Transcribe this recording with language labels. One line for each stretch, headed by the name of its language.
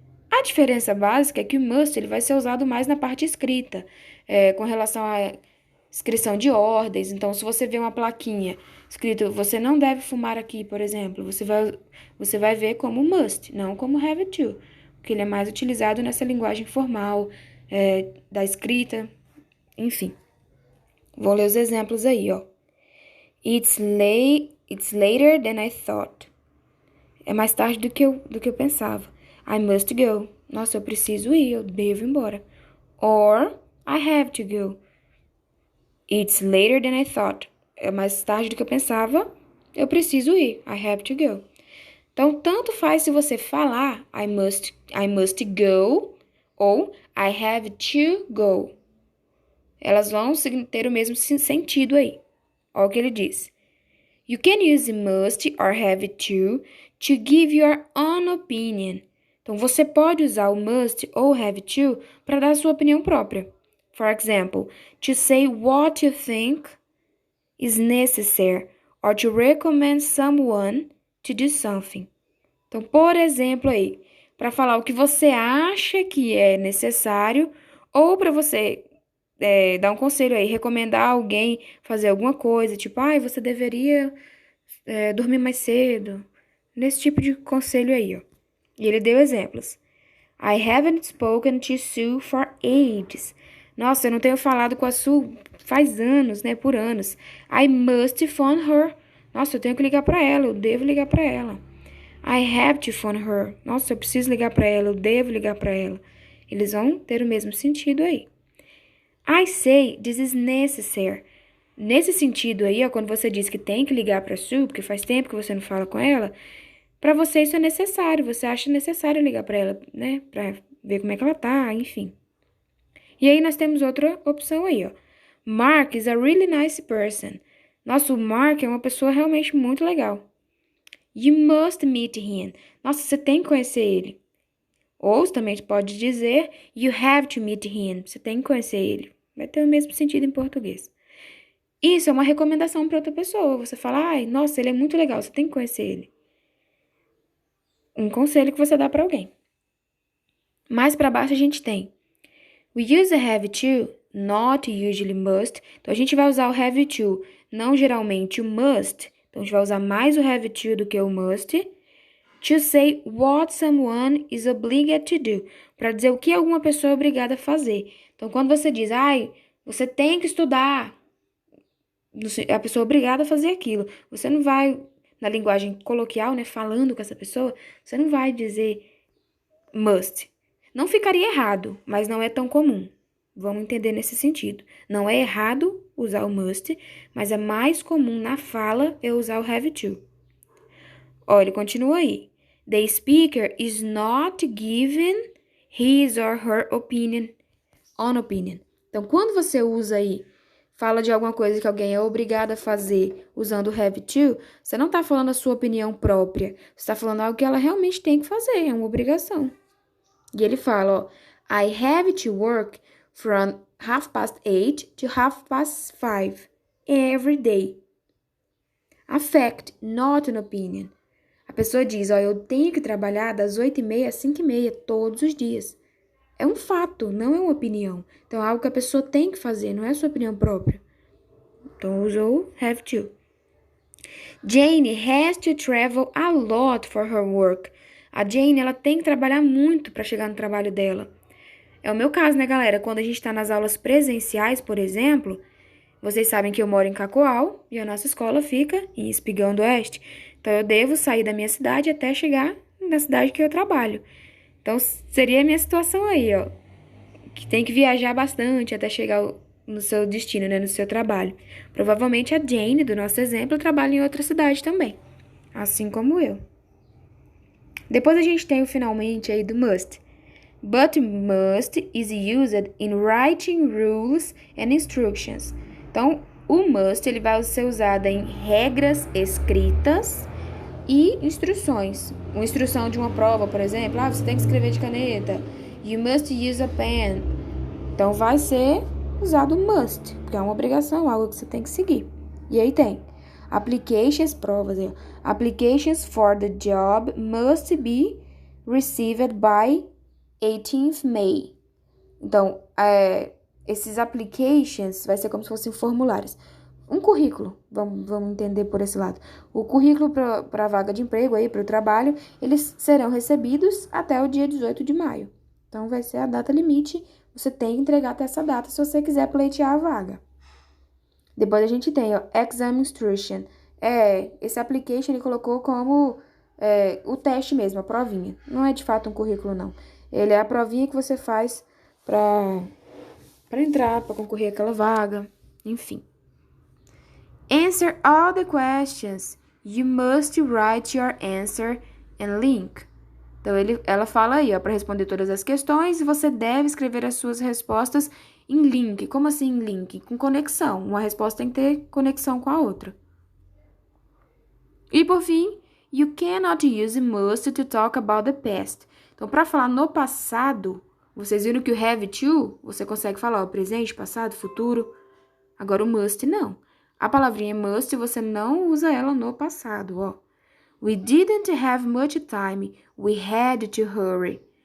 Portuguese: A diferença básica é que o must ele vai ser usado mais na parte escrita, com relação à inscrição de ordens. Então, se você vê uma plaquinha escrito você não deve fumar aqui, por exemplo, você vai ver como must, não como have to, porque ele é mais utilizado nessa linguagem formal, da escrita, enfim. Vou ler os exemplos aí, ó.
English: It's later than I thought.
Portuguese: É mais tarde do que eu pensava.
English: I must go.
Portuguese: Nossa, eu preciso ir, eu devo ir embora.
English: Or, I have to go. It's later than I thought.
Portuguese: É mais tarde do que eu pensava, eu preciso ir.
English: I have to go.
Portuguese: Então, tanto faz se você falar
English: I must go
Portuguese: ou
English: I have to go.
Portuguese: Elas vão ter o mesmo sentido aí. Olha o que ele diz.
English: You can use must or have to give your own opinion.
Portuguese: Então, você pode usar o must ou have to para dar a sua opinião própria.
English: For example, to say what you think is necessary or to recommend someone to do something.
Portuguese: Então, por exemplo aí, para falar o que você acha que é necessário ou para você dar um conselho aí, recomendar alguém fazer alguma coisa, tipo, você deveria dormir mais cedo. Nesse tipo de conselho aí, ó. E ele deu exemplos.
English: I haven't spoken to Sue for ages.
Portuguese: Nossa, eu não tenho falado com a Sue faz anos, né? Por anos.
English: I must phone her.
Portuguese: Nossa, eu tenho que ligar para ela, eu devo ligar para ela.
English: I have to phone her.
Portuguese: Nossa, eu preciso ligar para ela, eu devo ligar para ela. Eles vão ter o mesmo sentido aí.
English: I say this is necessary.
Portuguese: Nesse sentido aí, ó, quando você diz que tem que ligar para Sue, porque faz tempo que você não fala com ela, para você isso é necessário. Você acha necessário ligar para ela, né? Para ver como é que ela tá, enfim. E aí nós temos outra opção aí, ó.
English: Mark is a really nice person.
Portuguese: Nossa, o Mark é uma pessoa realmente muito legal.
English: You must meet him.
Portuguese: Nossa, você tem que conhecer ele. Ou você também pode dizer
English: you have to meet him.
Portuguese: Você tem que conhecer ele. Vai ter o mesmo sentido em português. Isso é uma recomendação para outra pessoa. Você fala, nossa, ele é muito legal, você tem que conhecer ele. Um conselho que você dá para alguém. Mais para baixo a gente tem
English: we use a have to, not usually must.
Portuguese: Então, a gente vai usar o have to, não geralmente o must. Então, a gente vai usar mais o have to do que o must.
English: To say what someone is obligated to do.
Portuguese: Para dizer o que alguma pessoa é obrigada a fazer. Então, quando você diz, você tem que estudar, a pessoa é obrigada a fazer aquilo. Você não vai, na linguagem coloquial, né, falando com essa pessoa, você não vai dizer must. Não ficaria errado, mas não é tão comum. Vamos entender nesse sentido. Não é errado usar o must, mas é mais comum na fala eu usar o have to. Olha, ele continua aí.
English: The speaker is not given his or her opinion.
Portuguese: Então, quando você usa aí, fala de alguma coisa que alguém é obrigado a fazer usando o have to, você não está falando a sua opinião própria. Você está falando algo que ela realmente tem que fazer, é uma obrigação. E ele fala, ó,
English: I have to work from 8:30 to 5:30 every day. A fact, not an opinion.
Portuguese: A pessoa diz, ó, eu tenho que trabalhar das 8:30 às 5:30 todos os dias. É um fato, não é uma opinião. Então, é algo que a pessoa tem que fazer, não é sua opinião própria. Então, usou have to.
English: Jane has to travel a lot for her work.
Portuguese: A Jane, ela tem que trabalhar muito para chegar no trabalho dela. É o meu caso, né, galera? Quando a gente está nas aulas presenciais, por exemplo, vocês sabem que eu moro em Cacoal e a nossa escola fica em Espigão do Oeste. Então, eu devo sair da minha cidade até chegar na cidade que eu trabalho. Então, seria a minha situação aí, ó. Que tem que viajar bastante até chegar no seu destino, né? No seu trabalho. Provavelmente a Jane, do nosso exemplo, trabalha em outra cidade também. Assim como eu. Depois a gente tem o finalmente aí do must.
English: But must is used in writing rules and instructions.
Portuguese: Então, o must ele vai ser usado em regras escritas e instruções. Uma instrução de uma prova, por exemplo, você tem que escrever de caneta.
English: You must use a pen.
Portuguese: Então, vai ser usado must, porque é uma obrigação, algo que você tem que seguir. E aí tem applications, provas.
English: Applications for the job must be received by 18th May.
Portuguese: Então, esses applications vai ser como se fossem formulários. Um currículo, vamos entender por esse lado. O currículo para a vaga de emprego, aí para o trabalho, eles serão recebidos até o dia 18 de maio. Então, vai ser a data limite, você tem que entregar até essa data se você quiser pleitear a vaga. Depois a gente tem, ó, exam instruction. Esse application ele colocou como o teste mesmo, a provinha. Não é de fato um currículo, não. Ele é a provinha que você faz para entrar, para concorrer àquela vaga, enfim.
English: Answer all the questions. You must write your answer and link.
Portuguese: Então, ela fala aí, ó, para responder todas as questões, você deve escrever as suas respostas em link. Como assim em link? Com conexão. Uma resposta tem que ter conexão com a outra. E, por fim,
English: you cannot use must to talk about the past.
Portuguese: Então, para falar no passado, vocês viram que o have to, você consegue falar o presente, passado, futuro. Agora, o must, não. A palavrinha must, você não usa ela no passado, ó.
English: We didn't have much time. We had to hurry.